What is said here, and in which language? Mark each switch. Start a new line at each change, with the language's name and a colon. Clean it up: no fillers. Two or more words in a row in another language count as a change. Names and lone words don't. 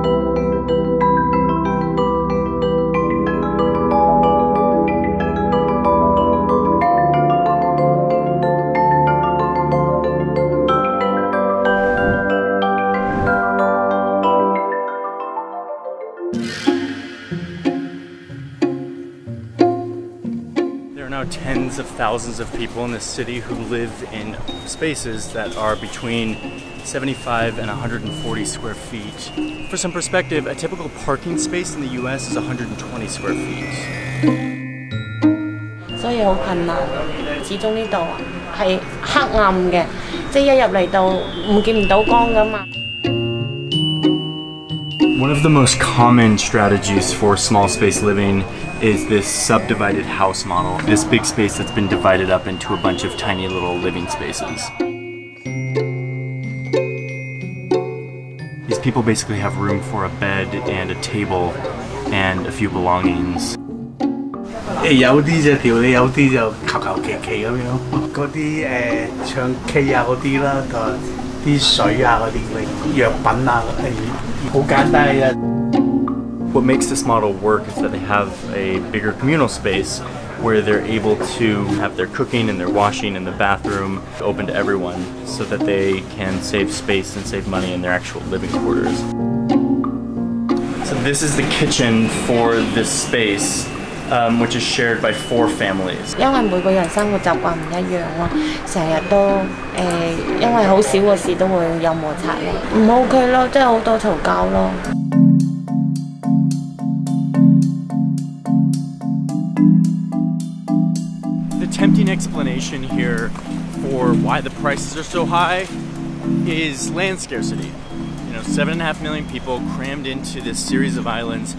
English: There are now tens of thousands of people in this city who live in spaces that are between 75 and 140 square feet. For some perspective, a typical parking space in the US is 120 square feet.
Cantonese: 所以好困難，始終呢度係黑暗嘅，即係一入嚟到見唔到光㗎嘛。
English: One of the most common strategies for small space living is this subdivided house model. This big space that's been divided up into a bunch of tiny little living spaces. These people basically have room for a bed and a table and a few belongings.
Cantonese: 有啲就條理，有啲就求求其其咁樣。嗰啲唱 K 啊嗰啲啦，同埋啲水啊嗰啲藥品啊，好簡單嘅。
English: What makes this model work is that they have a bigger communal space where they're able to have their cooking and their washing in the bathroom open to everyone so that they can save space and save money in their actual living quarters. So this is the kitchen for this space, which is shared by 4 families.
Cantonese: 因為每個人生活習慣唔一樣咯，成日都因為好少個事都會有摩擦咯，唔 OK 咯，即係好多嘈交咯。
English: The tempting explanation here for why the prices are so high is land scarcity. You know, 7.5 million people crammed into this series of islands.